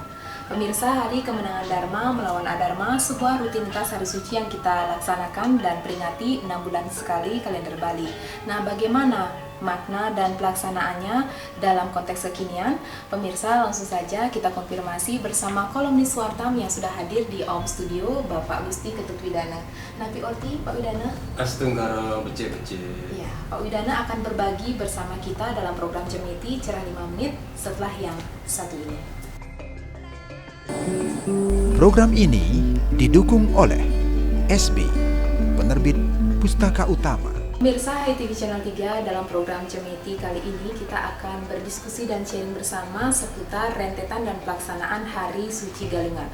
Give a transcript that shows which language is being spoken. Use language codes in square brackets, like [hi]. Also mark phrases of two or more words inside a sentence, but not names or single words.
[id] Pemirsa, Hari Kemenangan Dharma melawan Adharma, sebuah rutinitas hari suci yang kita laksanakan dan peringati 6 bulan sekali kalender Bali. Nah, bagaimana makna dan pelaksanaannya dalam konteks kekinian? Pemirsa, langsung saja kita konfirmasi bersama kolumnis Wartam yang sudah hadir di Om Studio, Bapak Gusti Ketut Widana. [ban] Napi Orti, Pak Widana. Astunggara becek-becek. [id] Ya, Pak Widana akan berbagi bersama kita dalam program Cemeti Cerah 5 Menit setelah yang satu ini. Program ini didukung oleh SB, penerbit Pustaka Utama. Pemirsa HITV Channel 3, dalam program Cemeti kali ini kita akan berdiskusi dan sharing bersama seputar rentetan dan pelaksanaan Hari Suci Galungan.